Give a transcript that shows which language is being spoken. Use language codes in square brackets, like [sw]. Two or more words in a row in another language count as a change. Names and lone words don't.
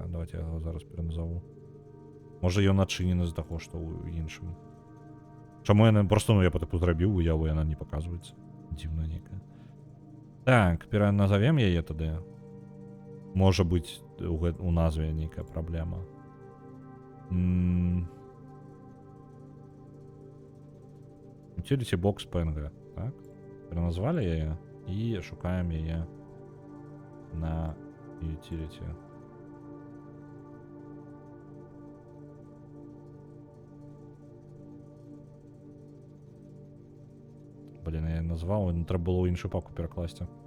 [be] Давайте я яго зараз пераназову. Можа, ён адчынены з таго, што ў іншым. Чаму яна... Просто, я [ru] по типу [be] зрабіў уяву, яна не показваецца. Дзіўна нейкая. Так, пераназовем яе тады. Можа быць, у назве нейкая праблема. [en] Utility box PNG. [be] Так. Пераназвалі яе і шукаем яе на utility. Блін, я назваў, трэба было ў іншую папку перакласці.